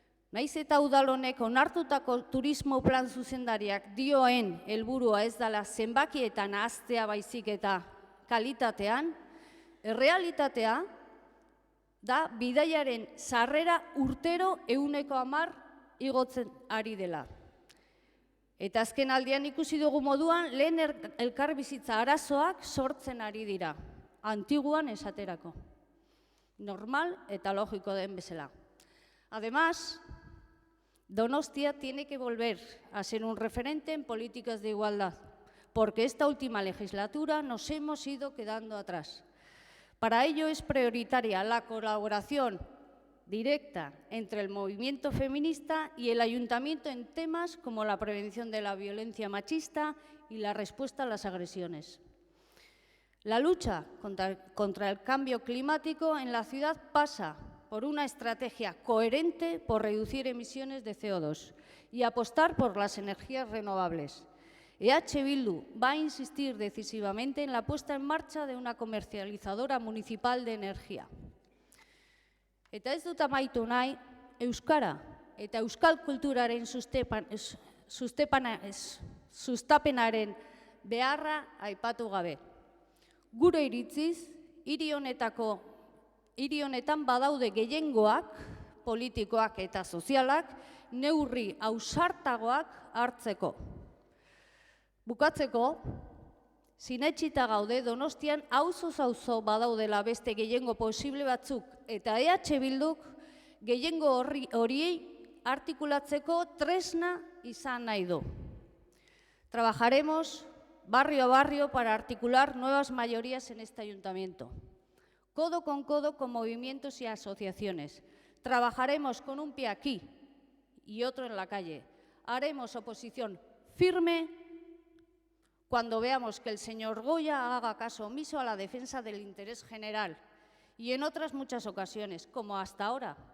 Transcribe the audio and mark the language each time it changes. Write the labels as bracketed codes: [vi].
[eu] Naiz eta udal honek onartutako turismo plan zuzendariak dioen helburua ez dela zenbakietan ahaztea baizik eta kalitatean, errealitatea da bidaiaren sarrera urtero 110 igotzen ari dela. Eta azken aldian ikusi dugu moduan lehen elkarbizitza arazoak sortzen ari dira, antiguan esaterako. Normal eta logiko den bezala. [es] Además, Donostia tiene que volver a ser un referente en políticas de igualdad, porque esta última legislatura nos hemos ido quedando atrás. Para ello es prioritaria la colaboración directa entre el movimiento feminista y el ayuntamiento en temas como la prevención de la violencia machista y la respuesta a las agresiones. La lucha contra el cambio climático en la ciudad pasa por una estrategia coherente por reducir emisiones de CO2 y apostar por las energías renovables. EH Bildu va a insistir decisivamente en la puesta en marcha de una comercializadora municipal de energía. [eu] Eta ez dut amaitu nahi, euskara eta euskal kulturaren sustapenaren beharra aipatu gabe. Gure iritziz, hiri honetan badaude gehiengoak, politikoak eta sozialak, neurri ausartagoak hartzeko. Bukatzeko, sinetsita gaude Donostian auzo badaudela beste gehiengo posible batzuk eta EH Bilduk gehiengo horiei artikulatzeko tresna izan nahi du. [es] Trabajaremos barrio a barrio para articular nuevas mayorías en este ayuntamiento. Codo con movimientos y asociaciones. Trabajaremos con un pie aquí y otro en la calle. Haremos oposición firme cuando veamos que el señor Goya haga caso omiso a la defensa del interés general y en otras muchas ocasiones, como hasta ahora,